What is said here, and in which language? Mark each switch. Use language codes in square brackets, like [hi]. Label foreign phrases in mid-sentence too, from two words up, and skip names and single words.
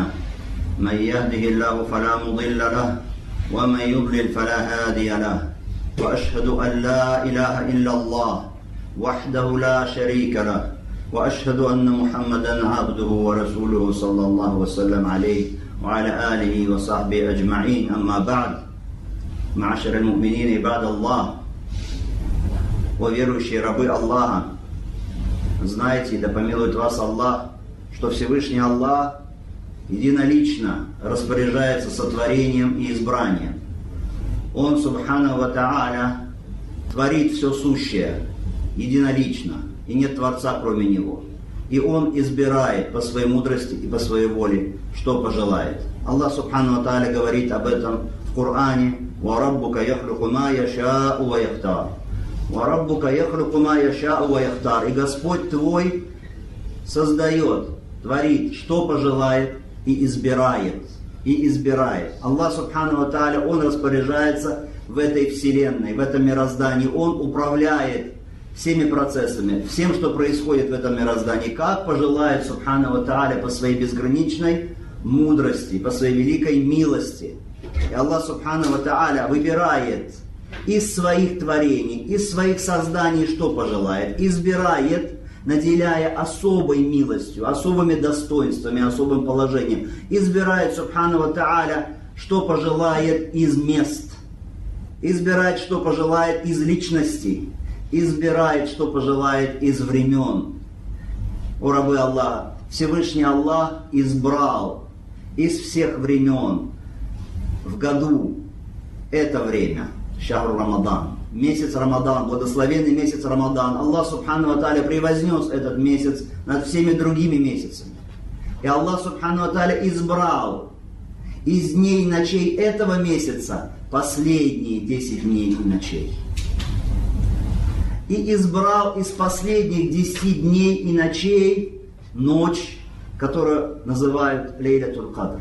[ar] من يهده الله فلا مضل له ومن يضلل فلا هادي له وأشهد أن لا إله إلا الله وحده لا شريك له وأشهد أن محمدا عبده ورسوله صلى الله وسلم عليه وعلى آله وصحبه أجمعين أما بعد معاشر المؤمنين عباد الله [ru] верующие рабы Аллаха, знаете, да помилует вас Аллах, что Всевышний Аллах единолично распоряжается сотворением и избранием. Он, [ar] سبحانه وتعالى, [ru] творит все сущее единолично, и нет Творца кроме Него. И Он избирает по своей мудрости и по своей воле, что пожелает. [ar] الله سبحانه وتعالى, [ru] говорит об этом в Коране: [ar] وَرَبُّكَ يَخْلُقُ مَا يَشَاءُ وَيَخْتَارُ وَرَبُّكَ يَخْلُقُ مَا يَشَاءُ وَيَخْتَارُ. [ru] И Господь твой создает, творит, что пожелает, и избирает. И избирает. [ar] الله سبحانه وتعالى, [ru] Он распоряжается в этой вселенной, в этом мироздании. Он управляет всеми процессами, всем, что происходит в этом мироздании, как пожелает, [ar] سبحانه وتعالى, [ru] по своей безграничной мудрости, по своей великой милости. [ar] И الله سبحانه وتعالى, [ru] выбирает из своих творений, из своих созданий, что пожелает, избирает, наделяя особой милостью, особыми достоинствами, особым положением. Избирает, [ar] سبحانه وتعالى, [ru] что пожелает из мест, избирает, что пожелает из личностей, избирает, что пожелает из времен. О рабы Аллаха, Всевышний Аллах избрал из всех времен в году это время, [ar] شهر رمضان, [ru] месяц Рамадан, благословенный месяц Рамадан. [ar] الله سبحانه وتعالى, [ru] превознес этот месяц над всеми другими месяцами. [ar] И الله سبحانه وتعالى, [ru] избрал из дней и ночей этого месяца последние 10 дней и ночей. И избрал из последних 10 дней и ночей ночь, которую называют Лейлятуль Кадр.